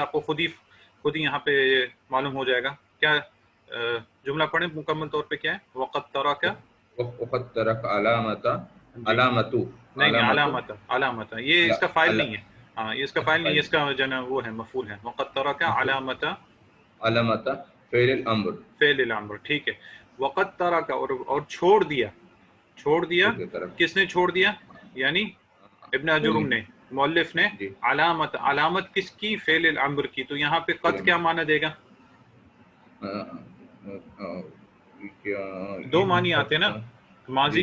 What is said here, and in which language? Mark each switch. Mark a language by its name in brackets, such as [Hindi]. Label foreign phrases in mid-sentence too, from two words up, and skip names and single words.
[Urdu] آپ کو خود ہی یہاں پہ معلوم ہو جائے گا کیا جملہ پڑھیں مکمل طور پہ کیا ہے؟ [Arabic] وقد ترک، وقد ترک علامت [Urdu] جی [Arabic] علامت [Urdu] نہیں [Arabic] علامت [Urdu] علامت یہ اس کا فائل نہیں ہے، ہاں یہ اس کا فائل نہیں ہے، اس [Arabic] علامت [Urdu] کا جو ہے وہ ہے مفعول ہے، [Arabic] وقد ترک علامت علامت فعل الامر فعل الامر، [Urdu] ٹھیک ہے، [Arabic] وقد ترک، [Urdu] اور چھوڑ دیا، چھوڑ دیا، چھوٹے طرف کس نے چھوڑ دیا؟ یعنی ابن اجرم نے، مؤلف نے، جی علامت، علامت کس کی؟ [Arabic] فعل الامر [Urdu] کی، تو یہاں پہ قد کیا معنی دے گا؟ دو معنی آتے ہیں نا، ماضی